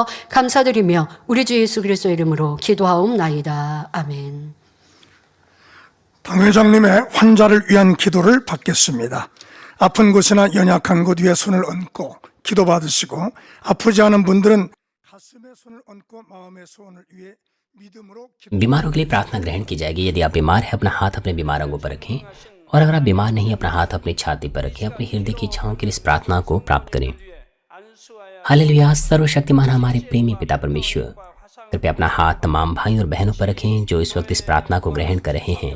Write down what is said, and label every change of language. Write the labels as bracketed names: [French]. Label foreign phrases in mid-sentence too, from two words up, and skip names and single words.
[Korean] 감사드리며 우리 주 예수 그리스도 이름으로 기도하옵나이다. 아멘. 당회장님의 환자를 위한 기도를 받겠습니다. 아픈 곳이나 연약한 곳 위에 손을 얹고 기도받으시고 아프지 않은 분들은 가슴에 손을 얹고 마음의 소원을 위해 믿음으로 [Hindi] बीमारों के लिए प्रार्थना ग्रहण की जाएगी। यदि आप बीमार हैं, अपना हाथ अपने बीमार अंगों पर रखें, और अगर आप बीमार नहीं, अपना हाथ अपनी छाती पर रखें। अपने हृदय की इच्छाओं के लिए इस प्रार्थना को प्राप्त करें। हालेलुया। सर्वशक्तिमान हमारे प्रेमी पिता परमेश्वर, कृपया अपना हाथ तमाम भाइयों और बहनों पर रखें जो इस वक्त इस प्रार्थना को ग्रहण कर रहे हैं।